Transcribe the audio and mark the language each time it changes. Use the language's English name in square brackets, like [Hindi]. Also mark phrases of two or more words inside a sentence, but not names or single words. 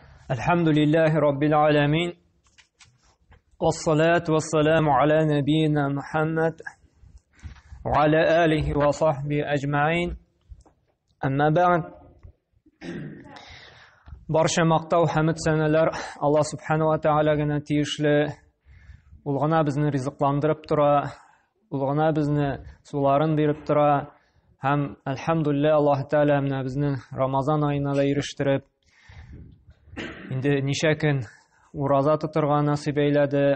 [Arabic] الحمد لله رب العالمين والصلاة والسلام على نبينا محمد وعلى آله وصحبه أجمعين أما بعد [Uzbek] Barcha maqtov hamd sanalar Alloh subhanahu va taolaga tiyishli. [Tatar] Ул гына безне ризыкландырып тора, ул гына безне суларын биреп тора. Һәм әлхәмдүлилләh Аллаһ Таала менә безне Рамазан аена да ирештиреп, инде ничә көн ураза тотырга насыйп әйләде.